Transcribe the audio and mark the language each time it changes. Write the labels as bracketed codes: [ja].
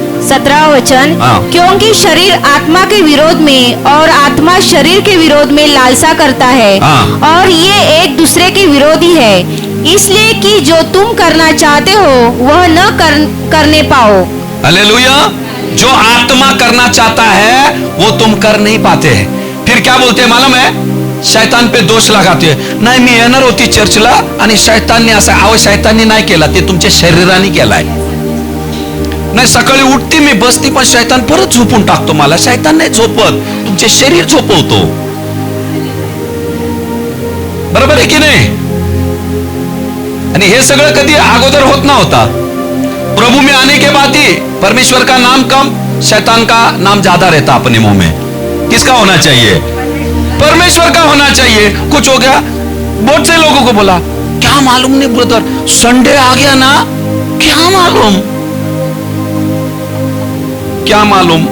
[hi] 17वां वचन, क्योंकि शरीर आत्मा के विरोध में और आत्मा शरीर के विरोध में लालसा करता है, और ये एक दूसरे के विरोधी है, इसलिए कि जो तुम करना चाहते हो वह न करने पाओ। हालेलुया। जो आत्मा करना चाहता है वो तुम कर नहीं पाते हैं। फिर क्या बोलते हैं मालूम है? शैतान पे दोष लगाते हैं। [mr] नाही मी येणार होती चर्चला आणि शैतानने असं, अहो शैतानने नाही केला, ते तुमच्या शरीराने केलाय। नाही सकाळी उठते मी, बसती, पण शैतान परत झोपून टाकतो मला। शैतान नाही झोपत, तुमचे शरीर झोपवतो। बरोबर आहे की नाही? आणि हे सगळं कधी अगोदर होत नव्हता। [hi] प्रभु में आने के बाद ही परमेश्वर का नाम कम, शैतान का नाम ज्यादा रहता अपने मुंह में। किसका होना चाहिए? परमेश्वर का होना चाहिए। कुछ हो गया, बहुत से लोगों को बोला क्या मालूम नहीं ब्रदर, संडे आ गया ना, क्या मालूम, क्या मालूम।